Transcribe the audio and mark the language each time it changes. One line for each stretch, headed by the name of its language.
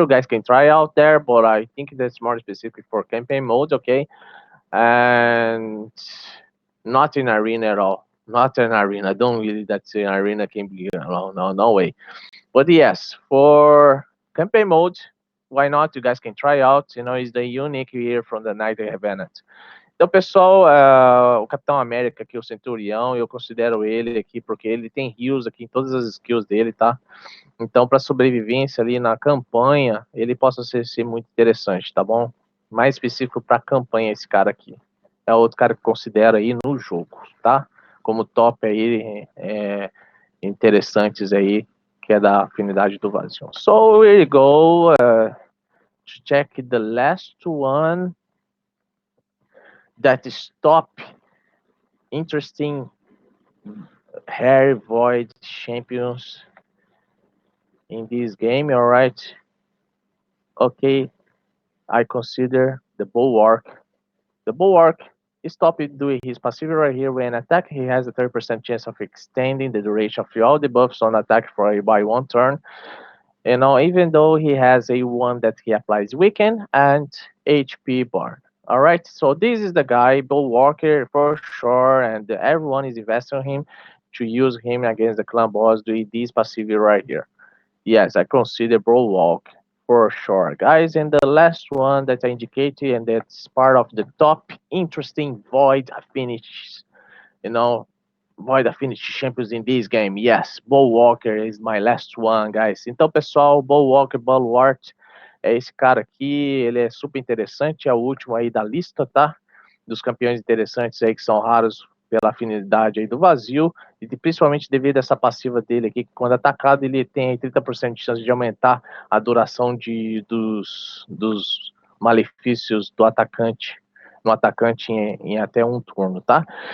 English: You guys can try out there, but I think that's more specific for campaign mode, okay, and not in arena at all. Not in arena. I don't really that in arena can be no way. But yes, for campaign mode, why not? You guys can try out. You know, it's the unique here from the Night Revenant.
Portuguese: Então, pessoal, o Capitão América aqui, o Centurião, eu considero ele aqui porque ele tem heals aqui em todas as skills dele, tá? Então, para sobrevivência ali na campanha, ele possa ser muito interessante, tá bom? Mais específico para campanha, esse cara aqui. É outro cara que considero aí no jogo, tá? Como top aí, interessantes aí, que é da afinidade do vazio.
English: So here you go, to check the last one that is top interesting Harry Void champions in this game, all right? Okay, I consider the Bulwark. The Bulwark is stopped doing his passive right here. When attack, he has a 30% chance of extending the duration of all the buffs on attack for by 1 turn. You know, even though he has a one that he applies weaken and HP burn. All right, so this is the guy, Bill Walker, for sure, and everyone is investing in him to use him against the clan boss doing this passive right here. Yes, I consider Bill Walker for sure, guys. And the last one that I indicated, and that's part of the top interesting Void finish, you know, Void Affinity Champions in this game. Yes, Bull Walker is my last one, guys.
Portuguese: Então, pessoal, Bull Walker, Bulwark, é esse cara aqui, ele é super interessante, é o último aí da lista, tá? Dos campeões interessantes aí que são raros pela afinidade aí do vazio, e principalmente devido a essa passiva dele aqui, que quando atacado ele tem 30% de chance de aumentar a duração dos malefícios do atacante, no atacante em até um turno, tá?